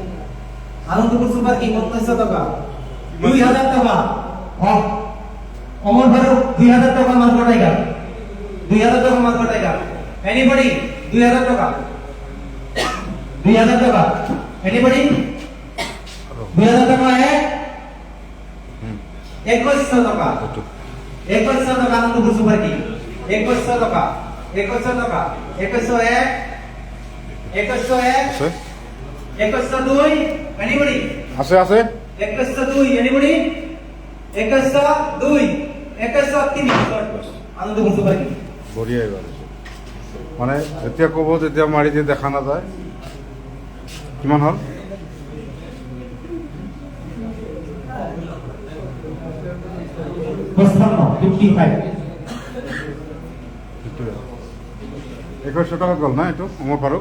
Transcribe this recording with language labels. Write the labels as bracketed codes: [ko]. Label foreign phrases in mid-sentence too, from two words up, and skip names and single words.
[as] 19 টাকা 2000 টাকা ওমর ফারুক 2000 টাকা Mazgaon Tiger 2000 টাকা Mazgaon Tiger এনিবডি 2000 টাকা 2000 টাকা এনিবডি 2000 টাকা 2100 টাকা 2100 টাকা আনন্দপুর সুপার কিং 2100 টাকা 2100 টাকা 2101 2101 আছে 2102 এনিবডি আছে আছে 2102 এনিবডি 2102 2103 আনন্দপুর সুপার কিং বঢ়িয়া এবাৰ মানে যেতিয়া ক'ব তেতিয়া মাৰি দিয়ে দেখা নাযায় কিমান হ'ল 55 2100 টাকাত গ'ল না এইটো ওমৰ ফাৰুক